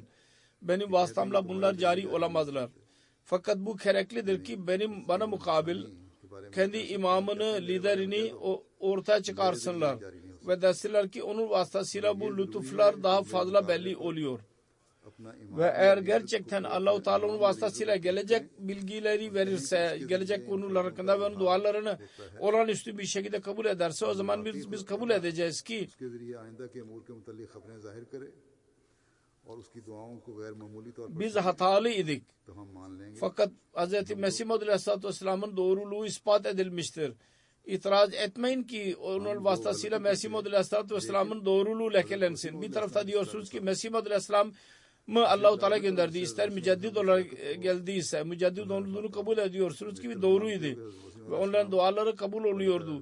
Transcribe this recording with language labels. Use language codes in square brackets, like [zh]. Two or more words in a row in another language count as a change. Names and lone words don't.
[tr] Benim vasıtamla bunlar cari olamazlar. Fakat bu gereklidir ki bana mukabil kendi imamını, liderini ortaya çıkarsınlar. Ve desinler ki onun vasıtasıyla bu lütuflar daha fazla belli oluyor. [ur] اپنا ایمان [tr] ve eğer gerçekten Allah-u Teala'nın vasıtasıyla gelecek bilgileri verirse, gelecek konular hakkında ve onun dualarını olağanüstü bir şekilde kabul ederse, o zaman biz kabul edeceğiz ki [ur] اس کے ذریعے آئندہ کے امور کے متعلق خبریں ظاہر کرے اور اس کی دعاؤں کو غیر معمولی طور پر [tr] biz hatalıydık. [ur] تو ہم مان لیں گے. [tr] Fakat Hz. Mesih Maud Aleyhisselatü Vesselam'ın doğruluğu ispat edilmiştir. İtiraz etmeyin ki onun vasıtasıyla Mesih Maud Aleyhisselatü Vesselam'ın doğruluğu lekelensin. Bir tarafta diyorsunuz ki Mesih Maud Aleyhisselam mı Allah-u Teala gönderdi, ister müceddit olarak geldiyse müceddit olduğunu kabul ediyorsunuz ki doğruydu ve onların duaları kabul oluyordu.